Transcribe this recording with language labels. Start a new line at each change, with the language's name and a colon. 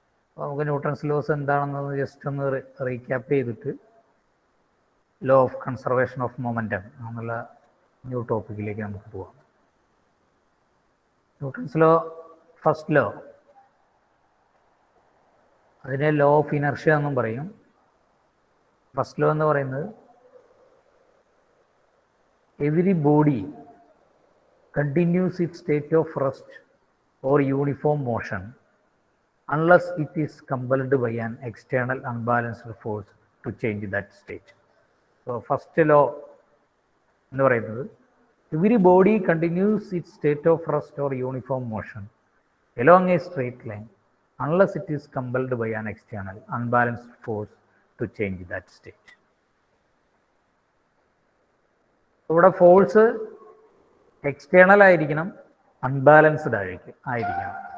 Malayalam: അപ്പോൾ നമുക്ക് Newton's loss എന്താണെന്ന് ജസ്റ്റ് ഒന്ന് റീക്യാപ്പ് ചെയ്തിട്ട് law of conservation of momentum എന്നുള്ള ന്യൂ ടോപ്പിക്കിലേക്ക് നമുക്ക് പോവാം. ന്യൂട്ടൺസ് ലോ, ഫസ്റ്റ് ലോ, അതിനെ ലോ ഓഫ് ഇനർഷ്യ എന്നും പറയും.
English: First law എന്ന് പറയുന്നത് every body continues its state of rest or uniform motion unless it is compelled by an external unbalanced force to change that state. So first law എന്ന് പറയുന്നത് every body continues its state of rest or uniform motion along a straight line unless it is compelled by an external unbalanced force to change that state.
Malayalam: ഇവിടെ force external ആയിരിക്കണം, unbalanced ആയിരിക്കണം.